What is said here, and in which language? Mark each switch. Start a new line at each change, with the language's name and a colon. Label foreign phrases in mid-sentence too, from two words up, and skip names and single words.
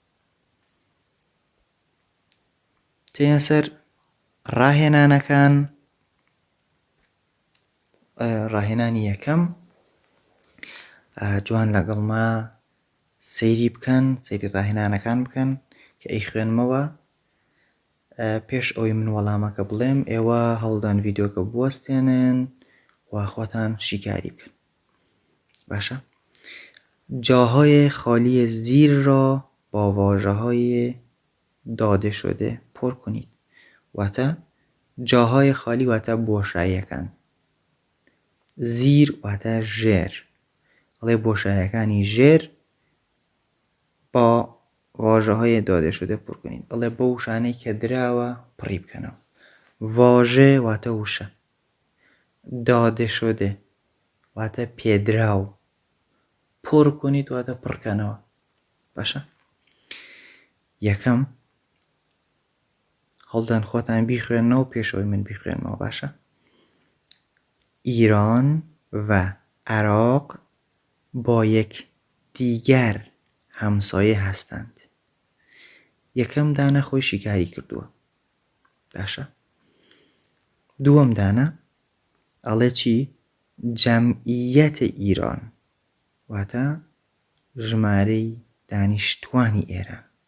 Central Kurdish: تێیان سەر ڕاهێنانی یەکەم جوان لەگەڵما سەیری بکەن، سەیری ڕاهێنانەکان بکەن کە ئەی خوێنمەوە. پێش ئەوەی من وەڵامەکە بڵێم ئێوە هەڵدان ڤیدۆکە بوەستێنن و خۆتان شیکاری بکەن. باشە؟
Persian: جاهای خالی زیر را با واژه‌های داده شده پر کنید.
Central Kurdish: واتە
Persian: جاهای خالی
Central Kurdish: واتە بۆشاییەکان. زیر واتە ژێر. ئەڵێ بۆشاییەکانی ژێر
Persian: با واژه‌های داده شده پر کنید.
Central Kurdish: ئەڵێ بە وشانەی کە دراوە پڕی بکەنەوە. واژە واتە وشە.
Persian: داده شده
Central Kurdish: واتە پێدراو.
Persian: پر کنید
Central Kurdish: واتە پڕکەنەوە. باشە؟ یەکەم هەڵدان خۆتان بیخوێنەوە پێشەوەی من بیخوێنمەوە. باشە؟
Persian: ایران و عراق با یک دیگر همسایه هستند.
Central Kurdish: یەکەم دانە خۆی شیکاری کردووە. باشە؟ دووەم دانە ئەڵێ چی؟ جەمعیەتە ئیران واتە ژمارەی دانیشتوانی ئێران.